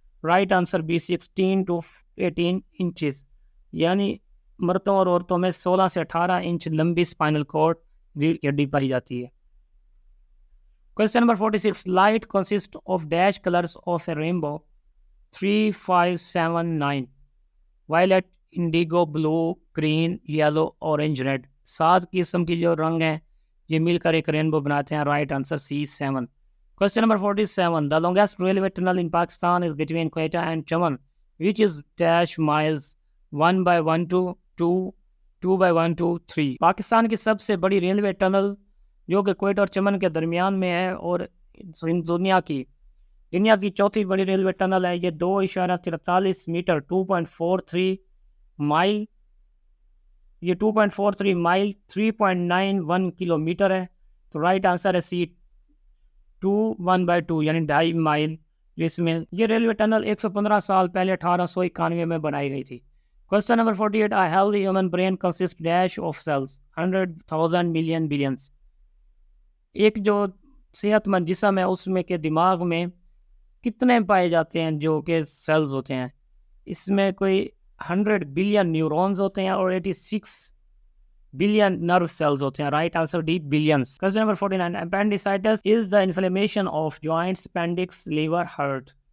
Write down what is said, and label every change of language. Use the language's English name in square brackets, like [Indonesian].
[English] Right answer B, 16 to 18 inches. [Urdu] یعنی مردوں اور عورتوں میں 16 سے 18 انچ لمبی اسپائنل کارڈ کی ہڈی پائی جاتی ہے. Question number 46. [English] Light consist of dash colours of a rainbow 3, 5, 7, 9. Violet, indigo, blue, green, yellow, orange, red. [Urdu] 7 قسم کی جو رنگ ہیں یہ مل کر ایک رینبو بناتے ہیں. [English] Right answer C, 7. Question number 47. The longest railway tunnel in Pakistan is between Quetta and Chaman, which is dash miles 1/12, 2, 2/12, 3. [Urdu] Pakistan کی سب سے بڑی ریلوے ٹنل جو کہ کوئٹہ اور چمن کے درمیان میں ہے اور دنیا کی چوتھی بڑی ریلوے ٹنل ہے. یہ 2.43 میٹر 2.43 مائل، یہ 2.43 مائل 3.91 کلو میٹر ہے. تو رائٹ آنسر ہے سی، 1/2 یعنی 2.5 مائل. جس میں یہ ریلوے ٹنل 115 سال پہلے 1891 میں بنائی گئی تھی. [English] Question number 48. A healthy human brain consists dash of cells 100,000 million billions. [Urdu] ایک جو صحت مند جسم ہے اس میں کے دماغ میں کتنے پائے جاتے ہیں جو کہ سیلز ہوتے ہیں؟ اس میں کوئی 100 بلین نیورونز ہوتے ہیں اور 86 بلین نرو سیلز ہوتے ہیں. [English] Right answer D, billions. Question number 49. Appendicitis is the inflammation of joints, appendix, liver, heart.